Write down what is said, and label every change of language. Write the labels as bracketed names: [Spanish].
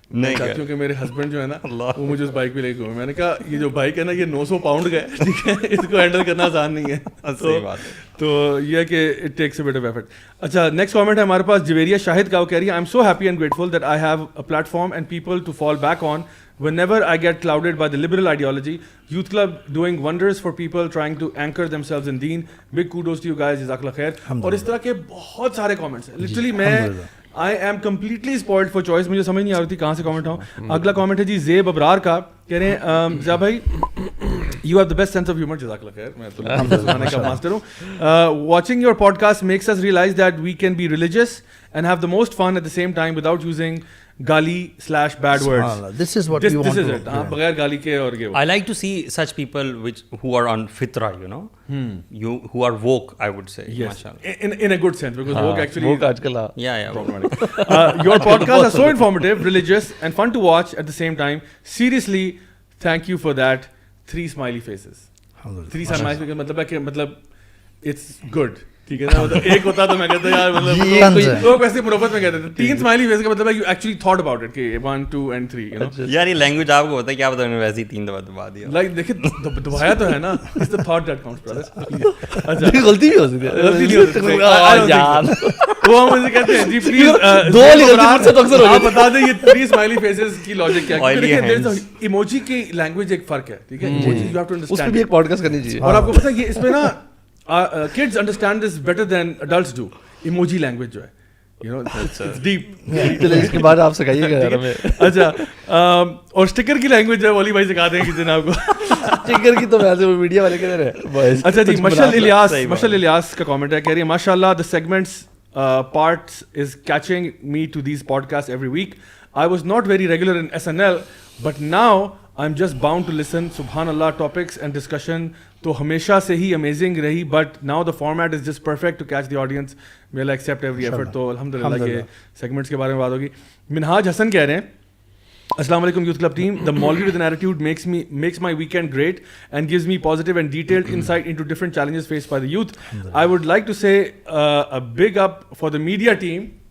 [Urdu] میں چاہتی ہوں کہ میرے ہسبینڈ جو ہے نا وہ مجھے اس بائک پہ لے کے گئے. میں نے کہا یہ جو بائک ہے نا یہ 900 پاؤنڈ کا ہے, ٹھیک ہے, اس کو ہینڈل کرنا آسان نہیں ہے. تو یہ ہے کہ [English] It takes a bit of effort. [Urdu] اچھا نیکسٹ کامنٹ ہے ہمارے پاس جویریہ شاہد کا, وہ کہہ رہی ہے [English] I am so happy and grateful that I have a platform and people to fall back on whenever I get clouded by the liberal ideology. Youth Club doing wonders for people trying to anchor themselves in deen. Big kudos to you guys, jazakallah khair. [Urdu] اور اس طرح کے بہت سارے comments ہیں. Literally میں [English] I am completely spoiled for choice. [Urdu] مجھے سمجھ نہیں آ رہی تھی کہاں سے کامنٹ آؤں. اگلا کامنٹ ہے جی زیب ابرار کا, کہہ رہے ہیں ضیاء بھائی [English] you have the best sense of humor, [Urdu] جزاک اللہ خیر, میں تو زمانے کا ماسٹر ہوں. [English] Watching your podcast makes us realize that we can be religious and have the most fun at the same time without using gali/bad words. This is what we want to do. [Urdu] بغیر گالی کے اور یہ [English] I like to see such people who are on fitra, you know, who are woke, I would say. Yes, in a good sense, because woke actually [Urdu] woke aajkal [English] yeah problematic. Your podcasts are so informative, religious and fun to watch at the same time. Seriously, thank you for that. 3 smiley faces. 3 smiley faces [Urdu] مطلب ہے کہ مطلب [English] it's good. [Urdu] ٹھیک ہے نا, مطلب ایک ہوتا تو میں کہتا یار مطلب لوگ ویسے محبت میں کہتے تھے 3 اسمائلی فیس کا مطلب ہے [English] you actually thought about it [Urdu] کہ 1 2 and 3 you know. یار یہ لینگویج آپ کو ہوتا ہے کیا پتہ, ویسے ہی 3 دفعہ دبا دیا. لائک دیکھیں دبایا تو ہے نا, [English] It's the thought that counts brother. [Urdu] اچھا غلطی بھی ہو سکتی ہے, غلطی نہیں ہو سکتی یار, وہ ہم مجھے کہتے ہیں جی پلیز دو والی غلطی مجھ سے تو اکثر ہو آپ بتا دیں یہ 3 اسمائلی فیسز کی لاجک کیا ہے. ایموجی کی لینگویج ایک فرق ہے, ٹھیک ہے, [English] emoji you have to understand, [Urdu] اس پہ بھی ایک پوڈ کاسٹ کرنی چاہیے. اور آپ کو پتہ ہے یہ اس میں نا [English] kids understand this better than adults do. Emoji language [Urdu] جو ہے, [English] you know, it's deep. [Urdu] چلے اس کے بعد آپ سکھائیے گا یار ہمیں. اچھا اور اسٹکر کی لینگویج جو ہے والی بھائی سکھا دیں کسی نے آپ کو. اسٹکر کی تو ویسے وہ میڈیا والے کہہ رہے ہیں. اچھا جی مشل الیاس کا کامنٹ ہے, کہہ رہی ہے ماشاء اللہ [English] the segments parts is catching me to these podcasts every week. I was not very regular in SNL but now I'm just bound to listen. Subhan Allah, topics and discussion [Urdu] تو ہمیشہ سے ہی amazing رہی, [English] But now the format is just perfect to catch the audience. We'll accept every effort. [Urdu] تو الحمدللہ کے segments کے بارے میں بات ہوگی. منہاج حسن کہہ رہے ہیں السلام علیکم یوتھ کلب ٹیم, [English] The maulvi with an attitude makes my weekend great and gives me positive and detailed insight into different challenges faced by the youth. I would like to say a big up for the media team.